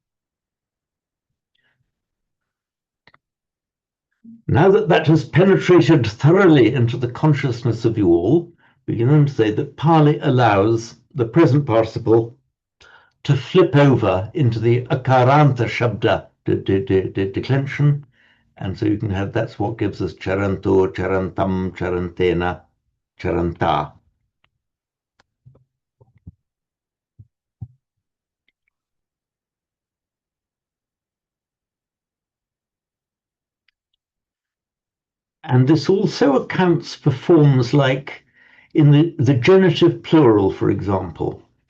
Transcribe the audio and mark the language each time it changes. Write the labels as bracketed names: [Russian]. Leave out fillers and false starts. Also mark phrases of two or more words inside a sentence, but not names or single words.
[English] Now that has penetrated thoroughly into the consciousness of you all, we can then say that Pali allows the present participle to flip over into the [Sanskrit] akaranta shabda [English] declension, and so you can have, that's what gives us [Pali] charanto, charantam, charantena, charanta. [English] And this also accounts for forms like in the genitive plural, for example.